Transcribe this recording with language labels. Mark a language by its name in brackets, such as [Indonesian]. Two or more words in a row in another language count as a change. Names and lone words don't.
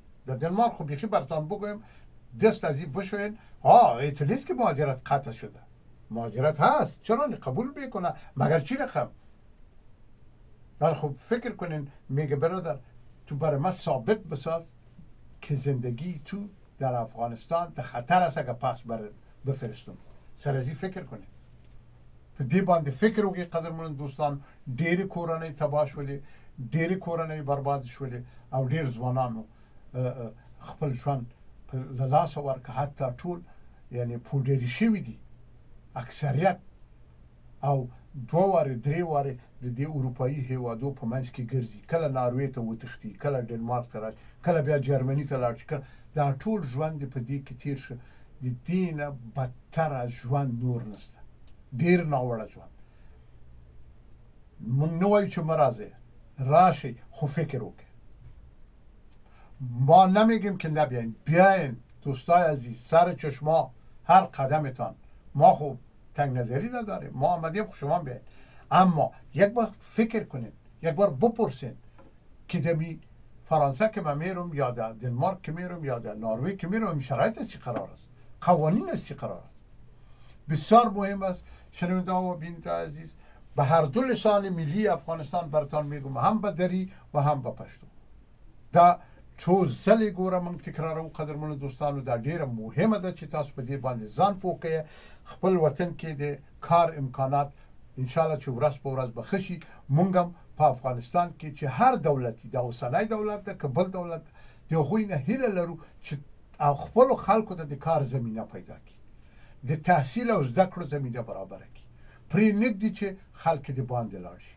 [Persian] در دنمارک خب بیخی برتان بگویم دست از این بشوین، ایتو نیست که مهاجرت قطع شده، مهاجرت هست، چرا قبول بکنه مگر چی رقم؟ ولی خب فکر کنین میگه برادر تو برای من ثابت بساز که زندگی تو در افغانستان در خطر است اگه پس بفرستم. سر از این فکر کنین. [Pashto] په دې باندې فکر وکړئ قدرمن دوستان. ډېرې کورنۍ تباه شولې، ډېرې کورنۍ برباد شولې او ډېر ځوانانو خپل ژوند له لاسه ورکړ، حتی ټول یعنی پوډري شوي دي اکثریت، او دوه وارې درې وارې د دې اروپایي هیوادو په منځ کې ګرځي، کله ناروې ته وتښتي، کله ډنمارک ته راشي، کله بیا جرمني ته لاړ شي، دا ټول ژوند یې په دې کې تیر شه. د دې نه بدتره ژوند نور نشته، ډېر ناوړه ژوند. موږ نه وایو چې مه راځئ، راشئ خو فکر وکړئ. [Persian] ما نمیگیم که نبیاین، بیاین دوستای عزیز، سر چشما هر قدمتان. ما خب تنگ نظری نداریم، ما آمدیم خب شما بیاین، اما یک بار فکر کنین، یک بار بپرسین که دمی فرانسه که من میرم یا در دنمارک که میرم یا در نروژ که میرم این شرایط از چی قرار است، قوانین از چی قرار است. بسیار مهم است شنونده و بیننده عزیز، به هر دو لسان ملی افغانستان برتان میگم، هم به دری و هم به پشتو. [Pashto] دا څو ځلې ګوره موږ تکراروو قدرمنو دوستانو، دا ډیره مهمه ده چې تاسو په دې باندې ځان پوه کړئ. خپل وطن کې د کار امکانات انشاءالله چې ورځ په ورځ به ښه شي. موږ هم په افغانستان کې چې هر دولتي، د اوسنی دولت ده که بل دولت، د هغوی نه هیله لرو چې خپلو خلکو ته د کار زمینه پیدا کړي، د تحصیل او زده کړو زمینه برابره کړي، پرې نږدې چې خلک د باندې لاړ شي.